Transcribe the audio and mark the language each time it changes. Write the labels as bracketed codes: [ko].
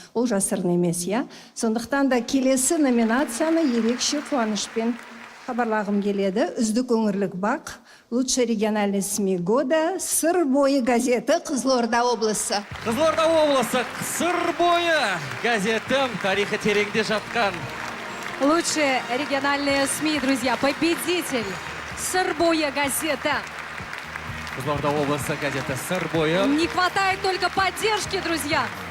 [kk] Ол жасырын емес, я. Сондықтан да келесі номинацияны ерекше қуанышпен хабарлағым келеді. Үздік өңірлік бақ, [ru] лучший региональный СМИ года, [kk] Сыр бойы газеті, Қызылорда облысы. Қызылорда облысы, Сыр бойы газетім тарихы тереңде жатқан. [ru] Лучшие региональные СМИ, друзья, победитель Сыр бойы газета. [kk] Қызылорда облысы газеті Сыр бойы. [ru] Не хватает только поддержки, друзья.